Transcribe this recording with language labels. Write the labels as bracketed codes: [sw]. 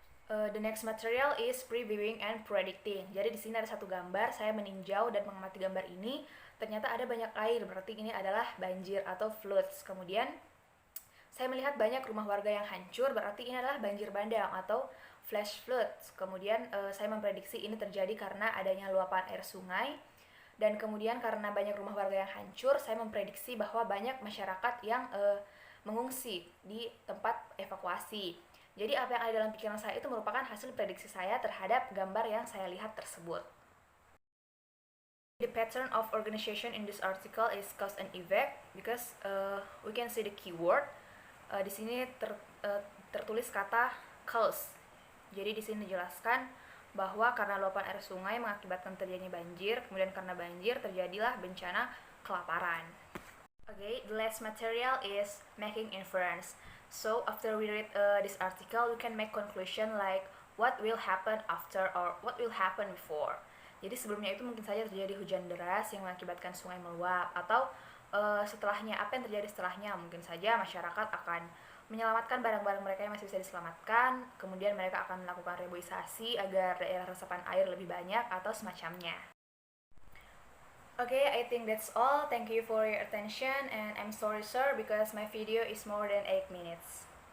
[en] The next material is previewing and predicting. [id] Jadi di sini ada satu gambar, saya meninjau dan mengamati gambar ini. Ternyata ada banyak air, berarti ini adalah banjir atau floods. Kemudian saya melihat banyak rumah warga yang hancur, berarti ini adalah banjir bandang atau flash floods. Kemudian saya memprediksi ini terjadi karena adanya luapan air sungai. Dan kemudian karena banyak rumah warga yang hancur, saya memprediksi bahwa banyak masyarakat yang mengungsi di tempat evakuasi. Jadi apa yang ada dalam pikiran saya itu merupakan hasil prediksi saya terhadap gambar yang saya lihat tersebut. [en] The pattern of organization in this article is cause and effect because we can see the keyword. [id] Di sini tertulis kata cause. Jadi di sini dijelaskan bahwa karena luapan air sungai mengakibatkan terjadinya banjir, kemudian karena banjir terjadilah bencana kelaparan. [en] Okay, the last material is making inference. So after we read this article, we can make conclusion like what will happen after or what will happen before. [id] Jadi sebelumnya itu mungkin saja terjadi hujan deras yang mengakibatkan sungai meluap, atau setelahnya apa yang terjadi setelahnya, mungkin saja masyarakat akan menyelamatkan barang-barang mereka yang masih bisa diselamatkan, kemudian mereka akan melakukan reboisasi agar daerah resapan air lebih banyak atau semacamnya. [en] Okay, I think that's all. Thank you for your attention and I'm sorry sir because my video is more than 8 minutes.